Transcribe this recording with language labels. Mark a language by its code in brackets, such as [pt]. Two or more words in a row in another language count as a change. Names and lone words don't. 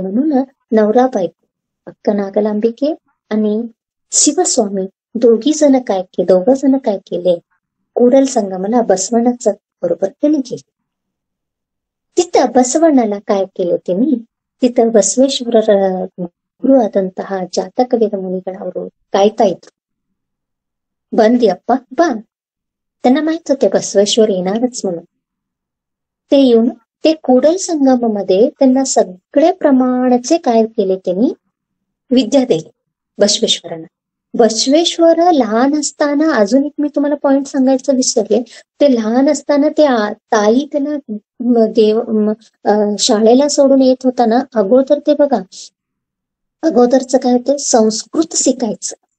[mr] म्हणून नवरा बायको अक्कनागलांबिके आणि शिवस्वामी दोघ जण काय केले, कुडल संगमला बसवण्याचं बरोबर त्यांनी केले. तिथं बसवण्याला काय केले त्यांनी, तिथं बसवेश्वर गुरु आದಂತಹ [kn] ಜಾತಕ ವೇದ ಮುನಿಗಳವರು ಕಾಯ್ತಾ ಇದ್ರು. ಬಂದ್ಯಪ್ಪ ಬಾ, [mr] त्यांना माहित होते बसवेश्वर येणारच म्हणून. ते येऊन ते कुडल संगममध्ये त्यांना सगळे प्रमाणाचे काय केले, त्यांनी विद्या दिली बसवेश्वरांना. बसवेश्वर लहान असताना, अजून एक मी तुम्हाला पॉइंट सांगायचं विसरले, ते लहान असताना ते ताई त्यांना शाळेला सोडून येत होता ना, अगोदर ते बघा, अगोदरचं काय होतं, संस्कृत शिकायचं.